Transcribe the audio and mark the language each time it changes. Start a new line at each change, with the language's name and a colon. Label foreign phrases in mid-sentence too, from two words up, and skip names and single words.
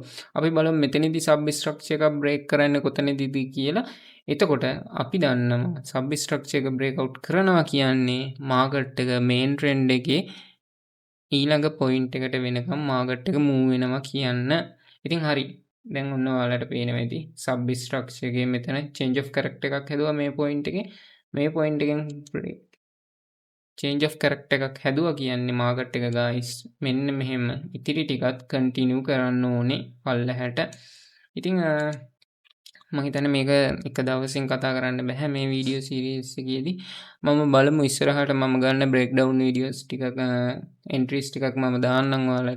Sinhala: අපි බලමු මෙතනදී
English: sub structure
Sinhala: එකක් බ්‍රේක් කරන්නේ කොතනදීද කියලා. එතකොට අපි දන්නවා
English: sub structure
Sinhala: එක
English: break out
Sinhala: කරනවා කියන්නේ මාකට් එක
English: main trend
Sinhala: එකේ ඊළඟ පොයින්ට් එකට වෙනකම් මාකට් එක මූව් වෙනවා කියන්න. ඉතින් හරි. දැන් ඔන්න ඔයාලට පේනවා ඇති
English: sub structure
Sinhala: එකේ මෙතන
English: change of character
Sinhala: එකක් හැදුවා මේ පොයින්ට් එකේ. මේ පොයින්ට් එකෙන්
English: change of character
Sinhala: එකක් හැදුවා කියන්නේ මාකට් එක guys මෙන්න මෙහෙම ඉතිරි ටිකත් කන්ටිනියු කරන්න ඕනේ පල්ලහැට. ඉතින් මම හිතන්නේ මේක එක දවසින් කතා කරන්න බෑ මේ
English: video series
Sinhala: එකේදී. මම බලමු ඉස්සරහට මම ගන්න
English: breakdown videos
Sinhala: ටිකක් එන්ට්‍රීස් ටිකක් මම දාන්නම් ඔයාලට.